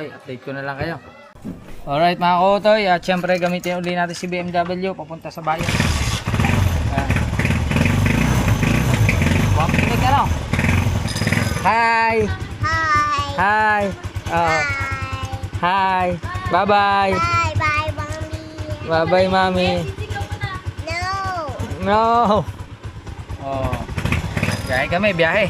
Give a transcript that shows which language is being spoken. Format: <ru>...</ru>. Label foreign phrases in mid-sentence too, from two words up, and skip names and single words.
<tl>Update ko na lang kayo. Alright mga kautoy. At syempre gamitin uli natin si BMW papunta sa bayan. Yan. Wapit ka lang.</tl> <en>Hi! Hi. Hi! Oh. Hi! Bye-bye! Bye bye, mommy. Bye-bye, mami! No.</en> <tl>No! Oh. Biyahe kami, biyahe.</tl>